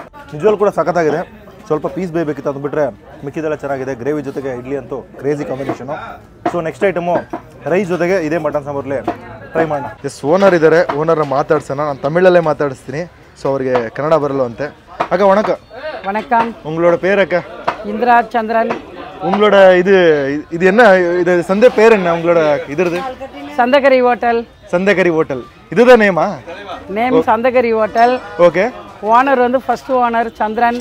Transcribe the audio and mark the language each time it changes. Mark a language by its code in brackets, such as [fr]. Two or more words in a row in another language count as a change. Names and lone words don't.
[kn] ನಿಜವಾಗ್ಲೂ ಕೂಡ ಸಖತ್ತಾಗಿದೆ. ಸ್ವಲ್ಪ ಪೀಸ್ ಬೇಯಬೇಕಿತ್ತು, ಅದು ಬಿಟ್ಟರೆ ಮಿಕ್ಕಿದೆಲ್ಲ ಚೆನ್ನಾಗಿದೆ. ಗ್ರೇವಿ ಜೊತೆಗೆ ಇಡ್ಲಿ ಅಂತೂ [en] crazy combination. so next item rice [kn] ಜೊತೆಗೆ ಇದೇ ಮಟನ್ ಸಾಂಬಾರ್ಲಿ ಟ್ರೈ ಮಾಡೋಣ. ಓನರ್ ಇದ್ದಾರೆ, ಓನರ್ನ ಮಾತಾಡ್ಸೋಣ. ನಾನು ತಮಿಳಲ್ಲೇ ಮಾತಾಡಿಸ್ತೀನಿ. ಸೊ ಅವ್ರಿಗೆ ಕನ್ನಡ ಬರಲ್ಲ ಅಂತೆ. ಅಕ್ಕ ವಣಕ. [ta] வணக்கம். உங்களோட பேர் அக்கா? இந்திரா சந்திரன். உங்களோட இது என்ன, இது சந்தை பேர் என்ன உங்களோட? இது சந்தகரி ஹோட்டல். சந்தகரி ஹோட்டல் இதுதான் நேமா? நேம் சந்தகரி ஹோட்டல். ஓகே. ஓனர் வந்து [en] first owner [ta] சந்திரன்.